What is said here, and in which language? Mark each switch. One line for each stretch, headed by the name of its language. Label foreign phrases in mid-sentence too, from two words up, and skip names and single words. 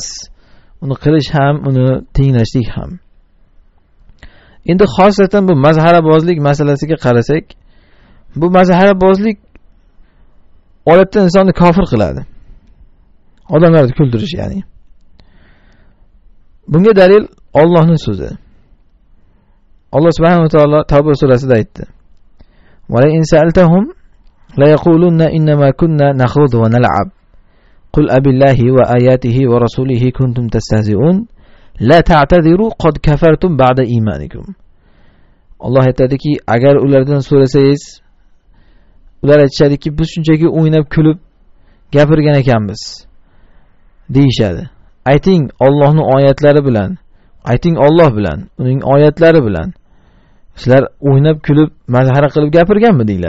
Uzbek: Uni qilish ham, uni tinglashlik ham. Endi xosatan bu mazharabozlik masalasiga qarasak, bu mazharabozlik odatda insonni kofir qiladi. Odamlarni kuldirish, ya'ni. Bunga dalil Allohning so'zi.
Arabic: الله سبحانه وتعالى
Uzbek: Tavba surasida aytdi:
Arabic: "ولئن سألتهم ليقولن إنما كنا نخوض ونلعب. قل أبالله وآياته ورسوله كنتم تستهزئون. لا تعتذروا قد كفرتم بعد إيمانكم."
Uzbek: Alloh aytadiki, agar ulardan so'rasangiz, ular aytishadiki, biz shunchaki o'ynab kulib gapirgan ekanmiz deyishadi. Ayting Allohning oyatlari bilan, ayting Alloh bilan, uning oyatlari bilan sizlar o'ynab kulib mazhara qilib gapirganmi deylar.